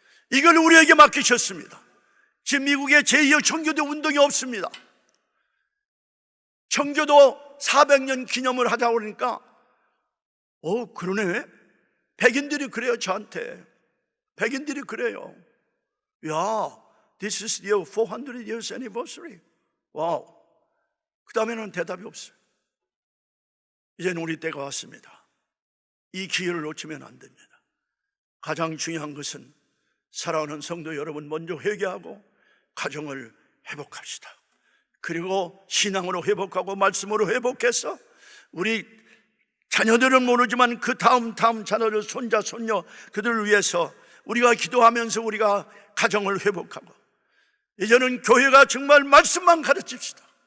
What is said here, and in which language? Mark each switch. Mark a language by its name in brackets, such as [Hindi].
[Korean] 이걸 우리에게 맡기셨습니다. 지금 미국의 제2의 청교도 운동이 없습니다. 청교도 400년 기념을 하자고 그러니까 그러네. 백인들이 그래요. 저한테 백인들이 그래요. [English] 야, this is your 400 years anniversary. [Korean] 와우. 그 다음에는 대답이 없어요. 이제는 우리 때가 왔습니다. 이 기회를 놓치면 안 됩니다. 가장 중요한 것은 사랑하는 성도 여러분, 먼저 회개하고 가정을 회복합시다. 그리고 신앙으로 회복하고 말씀으로 회복해서 우리 자녀들은 모르지만 그 다음 자녀들, 손자, 손녀, 그들을 위해서 우리가 기도하면서 우리가 가정을 회복하고, 이제는 교회가 정말 말씀만 가르칩시다.